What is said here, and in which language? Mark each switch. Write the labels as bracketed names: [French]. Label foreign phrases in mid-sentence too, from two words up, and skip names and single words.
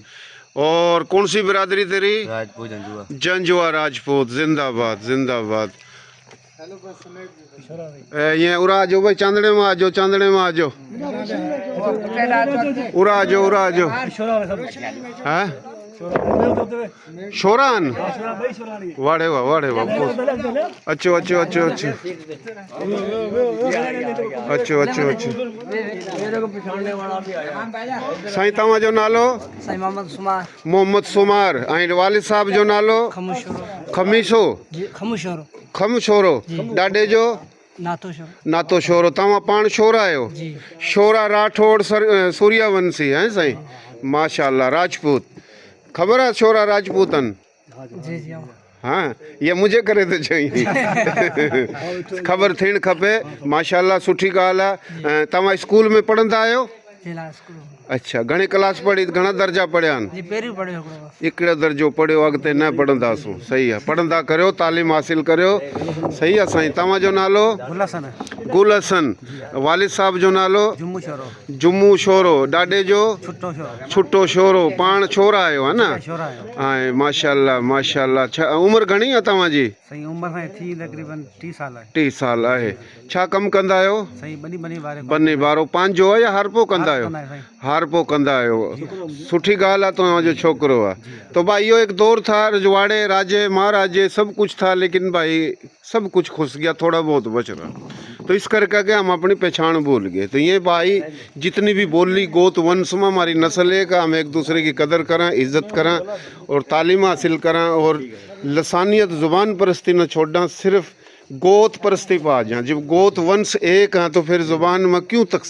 [Urdu] اور کون سی برادری تیری? راجپوت جنجوعہ. جنجوعہ راجپوت۔ زندہ باد زندہ باد. یہ اُرا آ جاؤ بھائی، چاندڑے میں آ جاؤ، چاندڑے میں آ جاؤ، اُرا آ جاؤ، اُرا آ جاؤ. हैं? शोरान? वाड़े वाह। [Sindhi] अच्छो अच्छो अच्छो अच्छो अच्छो अच्छो अच्छो। साईं तव्हां जो नालो? साईं मोहम्मद सुमार। मोहम्मद सुमार। ऐं वालिद साहब जो नालो? खमीसो। खमशोरो। ॾाॾे जो? नातो शोरो। तव्हां पाण शोरा आहियो? शोरा राठौड़ सूर्यवंशी हैं साईं? माशाल्लाह। राजपूत। ख़बर आहे शोरा राजपूतन? जी जी। [Urdu] ہاں یہ مجھے کرے تو چاہیے [Sindhi] ख़बर थियणु खपे माशाल्लाह सुठी ॻाल्हि आहे तव्हां स्कूल में पढ़ंदा आहियो अच्छा घणे क्लास पढ़ी घणा दर्जा पढ़िया आहिनि हिकिड़ो दर्जो पढ़ियो अॻिते न पढ़ंदासूं सही आहे पढ़ंदा करियो तालीम हासिल करियो सही आहे साईं तव्हांजो नालो गुल हसन वालिद साहब जो नालो जुम्मू शोरो ॾाॾे जो छुट्टो शोरो पाण छोरा आहियो है न ऐं माशाल्लाह माशाल्लाह छा उमिरि घणी आहे तव्हांजी [Urdu] صحیح عمر ہے تھی تقریباً 30 سال ہے [Sindhi] 30 साल आहे छा कमु कंदा आहियो सही बनी बारे बन्ने बारो पंहिंजो आहे या हरपो कंदा आहियो हारपो कंदा आहियो सुठी ॻाल्हि आहे तव्हांजो छोकिरो आहे [Urdu] تو بھائی اِہو ایک دور تھا رجواڑے راجے مہاراجے سب کچھ تھا لیکن بھائی سب کچھ کھس گیا تھوڑا بہت بچ رہا تو اس کرکے کہ ہم اپنی پہچان بھول گئے تو یہ بھائی جتنی بھی بولی گوت ونش میں ہماری نسل ہے کا ہم ایک دوسرے کی قدر کریں عزت کریں اور تعلیم حاصل کریں اور لسانیت زبان پرستی نہ چھوڑنا صرف گوت پرستی پا جائے جب گوت ونش ایک ہیں تو پھر زبان میں کیوں تقسیم